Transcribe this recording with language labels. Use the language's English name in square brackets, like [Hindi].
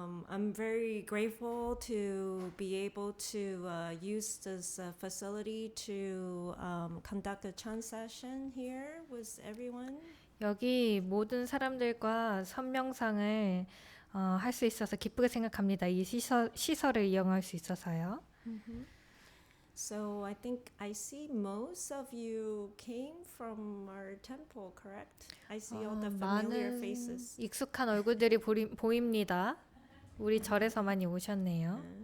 [English] I'm very grateful to be able to use this facility to conduct a chant session here with everyone. [Korean] 여기 모든 사람들과 선명상을 할 수 있어서 기쁘게 생각합니다. 이 시설을 이용할 수 있어서요. [English] So I think I see most of you came from our temple, correct? I see all the familiar [Korean] 많은 [English] faces. [Korean] 익숙한 얼굴들이 보입니다. 우리 절에서 많이 오셨네요.